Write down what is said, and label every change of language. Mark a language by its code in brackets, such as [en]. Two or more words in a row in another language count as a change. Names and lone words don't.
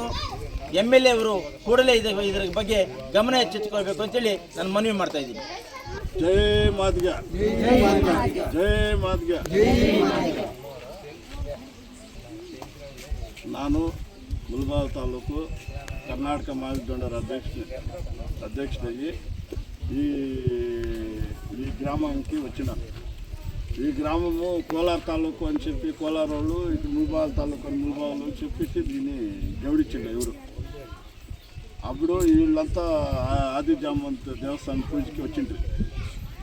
[kn] MLA ಅವರು ಕೂಡಲೇ ಇದರ ಬಗ್ಗೆ ಗಮನ ಹೆಚ್ಚಿಟ್ಕೊಳ್ಬೇಕು ಅಂತೇಳಿ ನಾನು ಮನವಿ ಮಾಡ್ತಾ ಇದ್ದೀನಿ. ಜೈ ಮಾದಿಗ, ಜೈ ಮಾದಿಗ. ನಾನು ಮುಳಬಾಗಿಲು ತಾಲೂಕು ಕರ್ನಾಟಕ ಮಾದಿಗ ದಂಡೋರ [te] అధ్యక్షుడికి ఈ గ్రామంకి వచ్చిన. ఈ గ్రామము కోలార్ తాలూకు అని చెప్పి కోలార్ వాళ్ళు ఇటు ముల్బాల్ తాలూకు అని ముల్బాల్ చెప్పేసి దీన్ని గౌడించండి ఎవరు. అప్పుడు వీళ్ళంతా ఆది జామంత్ దేవస్థానం పూజకి వచ్చిండ్రు.